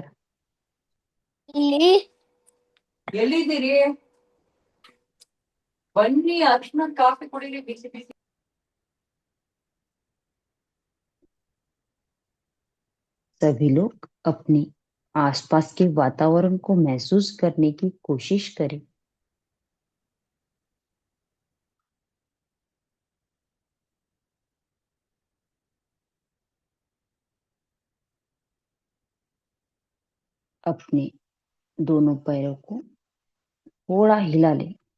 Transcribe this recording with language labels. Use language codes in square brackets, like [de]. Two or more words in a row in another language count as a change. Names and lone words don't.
[kn] ಇಲ್ಲಿ ಎಲ್ಲಿದ್ದೀರಿ ಬನ್ನಿ ಅರ್ಶನ ಕಾಫಿ ಕುಡೀರಿ ಬಿಸಿ ಬಿಸಿ [hi] सभी लोग अपने आसपास के वातावरण को महसूस करने की कोशिश करें। अपने दोनों पैरों को थोड़ा हिला लें।